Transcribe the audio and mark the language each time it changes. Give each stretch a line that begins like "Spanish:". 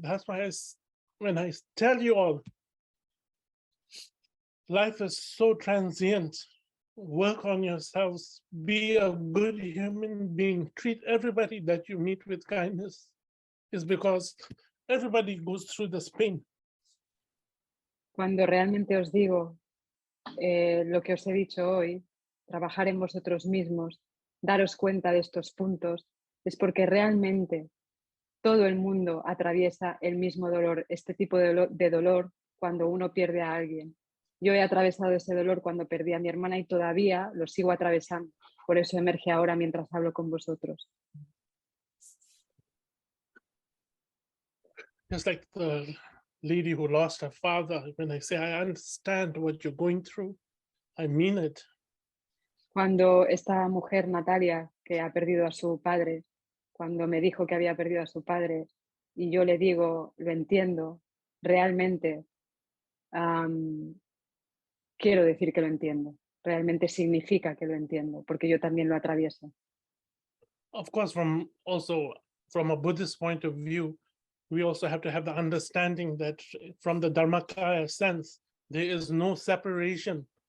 English: That's why when I tell you all, life is so transient. Work on yourselves. Be a good human being. Treat everybody that you meet with kindness. Is because everybody goes through this pain.
Spanish: Cuando realmente os digo lo que os he dicho hoy, trabajar en vosotros mismos, daros cuenta de estos puntos, es porque realmente todo el mundo atraviesa el mismo dolor, este tipo de dolor cuando uno pierde a alguien. Yo he atravesado ese dolor cuando perdí a mi hermana y todavía lo sigo atravesando. Por eso emerge ahora mientras hablo con vosotros.
English: Just like the lady who lost her father, when I say I understand what you're going through, I mean it.
Spanish: Cuando esta mujer, Natalia, que ha perdido a su padre, cuando me dijo que había perdido a su padre y yo le digo, lo entiendo, realmente quiero decir que lo entiendo. Realmente significa que lo entiendo, porque yo también lo atravieso.
English: Of course, from a Buddhist point of view, we also have to have the understanding that from the Dharmakaya sense, there is no separation.